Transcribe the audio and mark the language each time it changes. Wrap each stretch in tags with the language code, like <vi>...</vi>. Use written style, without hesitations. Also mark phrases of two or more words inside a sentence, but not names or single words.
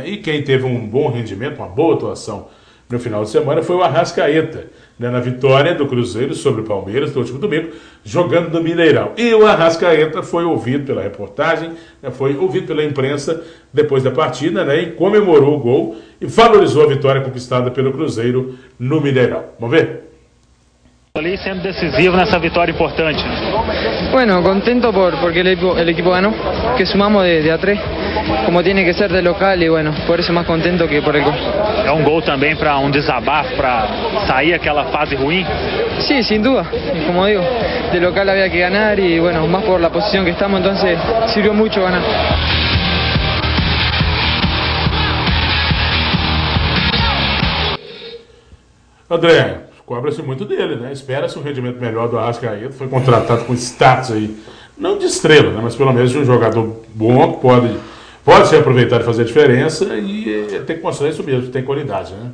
<pt>E quem teve um bom rendimento, uma boa atuação no final de semana foi o Arrascaeta, né, na vitória do Cruzeiro sobre o Palmeiras no último domingo, jogando no Mineirão. E o Arrascaeta foi ouvido pela reportagem, né, foi ouvido pela imprensa depois da partida, né, e comemorou o gol e valorizou a vitória conquistada pelo Cruzeiro no Mineirão. Vamos ver? Ali sendo decisivo nessa vitória importante.</pt> <es>Bueno, contento porque el equipo ganó, que sumamos de a 3, como tiene que ser de local, y bueno, por eso más contento que por el gol.</es> <pt>É um gol também para um desabafo, para sair aquela fase ruim?</pt> <es>Sí, sin duda, y como digo, de local había que ganar y bueno, más por la posición que estamos, entonces sirvió mucho ganar.</es> <pt>André, cobra-se muito dele, né? Espera-se um rendimento melhor do Arrascaeta. Foi contratado com status aí, não de estrela, né? Mas pelo menos de um jogador bom que pode ser aproveitado e fazer a diferença e tem que mostrar isso mesmo, tem qualidade, né?</pt>